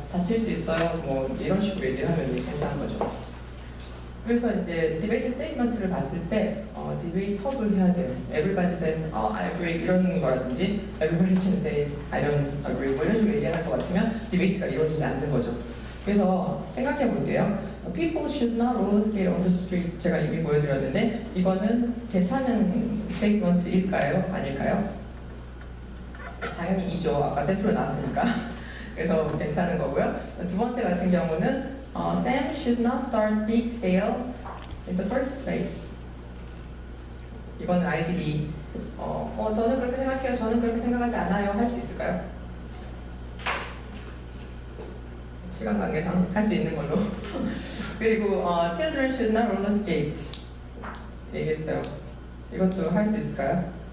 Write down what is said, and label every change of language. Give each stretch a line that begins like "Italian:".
Korean: 다칠 수 있어요? 이제 이런 식으로 얘기를 하면
English: make sense
Korean: 하는 거죠. 그래서 이제 디베이트 스테이트먼트를 봤을 때 디베이터블 해야 돼요.
English: Everybody says, I agree
Korean: 이런 거라든지
English: Everybody can say, I don't agree
Korean: 이런 식으로 얘기할 것 같으면 디베이트가 이루어지지 않는 거죠. 그래서 생각해 볼게요.
English: People should not roller skate on the street
Korean: 제가 이미 보여드렸는데 이거는 괜찮은 스테이트먼트일까요? 아닐까요? 당연히 이죠. 아까 샘플로 나왔으니까. 그래서 괜찮은 거고요.
English: 두 번째 같은 경우는 Sam should not start big sale in the first place.
Korean: 이거는 아이들이 저는 그렇게 생각해요. 저는 그렇게 생각하지 않아요. 할 수 있을까요? 시간 관계상 할 수 있는 걸로. 그리고
English: Children should not roller skate
Korean: 얘기했어요. 이것도 할 수 있을까요?